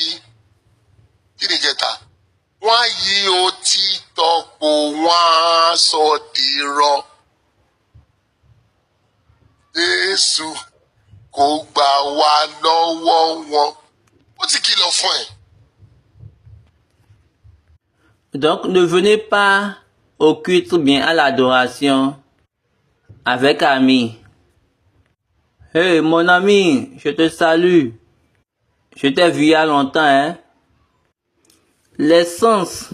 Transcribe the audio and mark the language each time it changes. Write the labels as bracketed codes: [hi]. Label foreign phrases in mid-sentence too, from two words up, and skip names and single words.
[yo] Kí ni kẹta? Wọ́n á yí òtítọ́ pò, wọ́n á sọ dìrọ̀. Jésù kò gbà wá lọ́wọ́ wọn. Ó ti kìlọ̀ fún ẹ. [fr] Donc, ne venez pas au culte ou bien à l'adoration avec amis. Hey, mon ami, je te salue. Je t'ai vu il y a longtemps, hein. L'essence.